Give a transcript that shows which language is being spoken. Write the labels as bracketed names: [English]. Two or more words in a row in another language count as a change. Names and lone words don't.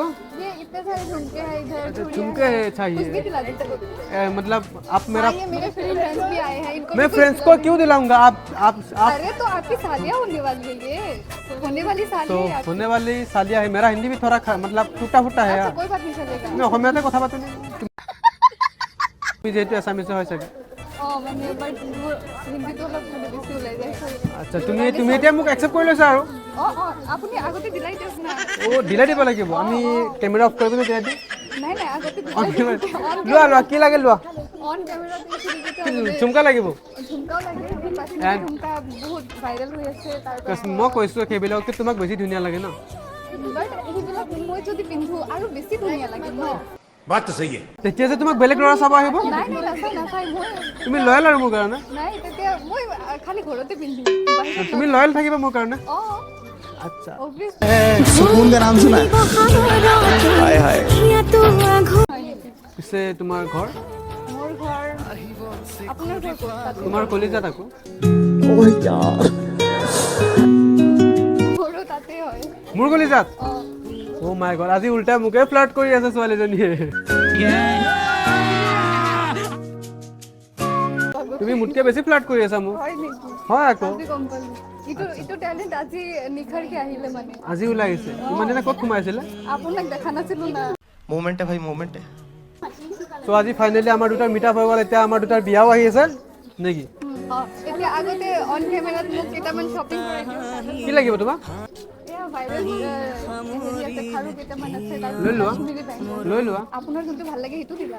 [Hindi] ये इतने सारे झुमके हैं इधर झुमके चाहिए कुछ भी दिला दीजिए मतलब आप मेरा ये मेरे फ्रेंड्स भी आए हैं इनको मैं फ्रेंड्स को क्यों दिलाऊंगा आप अरे तो आपकी शादियां होने वाली है ये होने वाली तो शादी होने वाली शादियां है मेरा हिंदी भी थोड़ा मतलब टूटा फूटा है अच्छा कोई बात नहीं चलेगा [Assamese] मैं অসমীয়াতে কথা পাতো তুমি যেহেতু আসামিছে হয় চাগে মানে বাট হিন্দীটো অলপ মানে বেছি ওলাই যায় আচ্ছা তুমি এতিয়া মোক একচেপ্ট কৰি লৈছা আৰু আপুনি আগতে দিলাই দিয়ক না দিলাই দিব লাগিব আমি [English] camera off [Assamese] কৰিব দিলাই দিম নাই আগতে লোৱা কি লাগে লোৱা [English] on camera [Assamese] ঝুমকা লাগিব ঝুমকাও লাগে ঝুমকা বহুত ভাইৰেল হৈ আছে মই কৈছোঁ সেইবিলাককে তোমাক বেছি ধুনীয়া লাগে ন বাট সেইবিলাক মই যদি পিন্ধো আৰু বেছি ধুনীয়া লাগে ন [Hindi] बात तो सही है [Assamese] তেতিয়া যে তোমাক বেলেগ ল'ৰা চাব আহিব নাই নাচাই মই তুমি লয়েল আৰু মোৰ কাৰণে নাই তেতিয়া মই খালি ঘৰতে পিন্ধিম তুমি লয়েল থাকিবা মোৰ কাৰণে আচ্ছা [Hindi] सुकून का नाम सुना हाय हाय [Assamese] পিছে তোমাৰ ঘৰ মোৰ ঘৰ আপোনাৰ ঘৰ ক'ত তোমাৰ কলিজাত আকৌ মোৰো তাতে হয় মোৰ কলিজাত [English] oh my god [Assamese] আজি [Hindi] उल्टा मुझे [Assamese] ফ্লাৰ্ট কৰি আছে ছোৱালীজনীয়ে তুমি মুতকে বেছি ফ্লাৰ্ট কৰি আছা মোক হয় নেকি হয় আকৌ আজি গম পালো ইটো ট্যালেন্ট আজি নিখাৰকে আহিলে মানে আজি ওলাই আহিছে ইমান দিনে ক'ত সোমাইছিলে আপোনাক দেখা নাছিলো না [Hindi] मोमेंट है भाई मोमेंट है [Assamese] তো আজি ফাইনেলি আমাৰ দুটাৰ [English] meet up [Assamese] হৈ গ'ল এতিয়া আমাৰ দুটাৰ বিয়াও আহি আছে নেকি এতিয়া আগতে অন কেমেৰাত মোক কেইটামান শ্বপিং কৰাই দিওঁ কি লাগিব তোমাক এয়া ভাইৰেল হেৰি খাৰু কেইটামান আছে লৈ লোৱা লৈ লোৱা আপোনাৰ যোনটো ভাল লাগে সেইটো দিলা